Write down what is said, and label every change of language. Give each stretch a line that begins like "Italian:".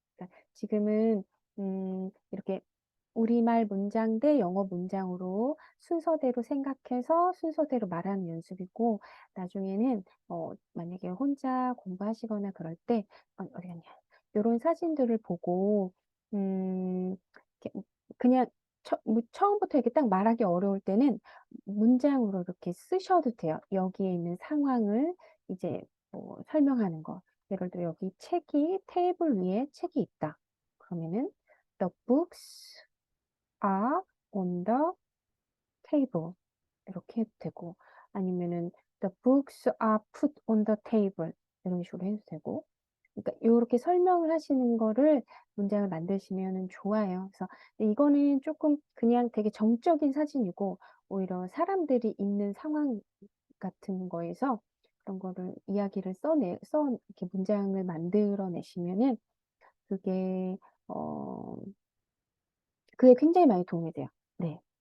Korean: 그러니까 지금은 이렇게 우리말 문장 대 영어 문장으로 순서대로 생각해서 순서대로 말하는 연습이고 나중에는 만약에 혼자 공부하시거나 그럴 때 어디 갔냐 요런 사진들을 보고 이렇게 그냥 처음부터 이렇게 딱 말하기 어려울 때는 문장으로 이렇게 쓰셔도 돼요. 여기에 있는 상황을 이제 설명하는 거. 예를 들어 여기 책이 테이블 위에 책이 있다.
English: 그러면은 The books are on the table.
Korean: 이렇게 해도 되고, 아니면은
English: the books are put on the table.
Korean: 이런 식으로 해도 되고. 그러니까 요렇게 설명을 하시는 거를 문장을 만드시면은 좋아요. 그래서 이거는 조금 그냥 되게 정적인 사진이고, 오히려 사람들이 있는 상황 같은 거에서 그런 거를 이야기를 이렇게 문장을 만들어 내시면은 그게, 어, 그게 굉장히 많이 도움이 돼요. 네.